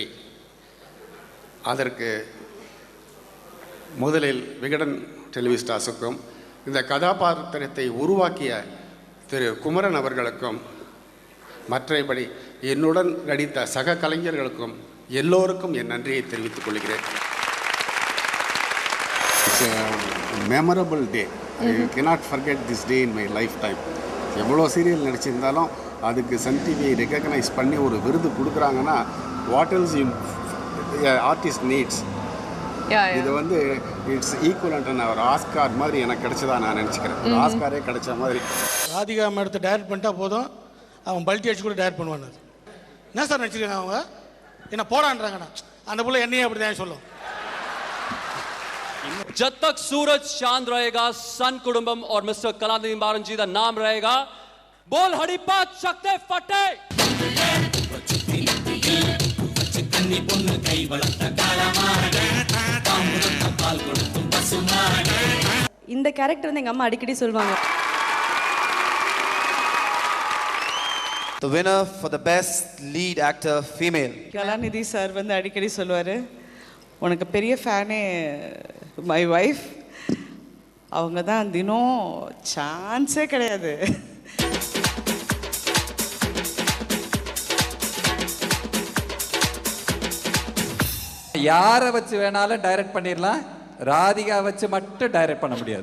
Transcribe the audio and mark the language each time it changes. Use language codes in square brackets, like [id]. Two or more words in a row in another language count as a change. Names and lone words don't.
[ta] அதற்கு முதலில் விகடன் டெலிவிஸ்டாஸுக்கும் இந்த கதாபாத்திரத்தை உருவாக்கிய திரு குமரன் அவர்களுக்கும் மற்றபடி என்னுடன் நடித்த சக கலைஞர்களுக்கும் எல்லோருக்கும் என் நன்றியை தெரிவித்துக் கொள்கிறேன். [en] it's memorable day. I cannot forget this day in my lifetime. [ta] எவ்வளோ சீரியல் நடிச்சிருந்தாலும் அதுக்கு சன் டிவி ரெகக்னைஸ் பண்ணி ஒரு விருது கொடுக்குறாங்கன்னா [en] what else artist needs. இது it's equivalent. [ta] ஒரு ஆஸ்கார் மாதிரி எனக்கு கிடைச்சதா நான் நினச்சிக்கிறேன். ஒரு ஆஸ்காரே கிடைச்ச மாதிரி. ராதிகா மேடத்தை டைரக்ட் பண்ணிட்டா போதும், அவன் பல்ட்டி அடிச்சு கூட டைரக்ட் பண்ணுவான். என்ன சார் நடிச்சிருக்காங்க அவங்க? என்ன போடான்றாங்கண்ணா அந்த புள்ள என்னையே அப்படி தான் சொல்லும். [hi] जब तक सूरज चांद रहेगा, सन कुडुंबम और मिस्टर कलानिधि मारन जी का नाम रहेगा. बोल हड़ीपा चकते फटे. [ta] இந்த கேரக்டர் எங்க அம்மா அடிக்கடி சொல்வாங்க. [en] The winner for the best lead actor female. [ta] கலாநிதி சார் அடிக்கடி சொல்வாரு, உனக்கு பெரிய ஃபேனே [en] my wife. [ta] அவங்க தான் தினம் சான்ஸே கிடையாது. யாரை வச்சு வேணாலும் டைரக்ட் பண்ணிடலாம், ராதிகா வச்சு மட்டும் டைரக்ட் பண்ண முடியாது.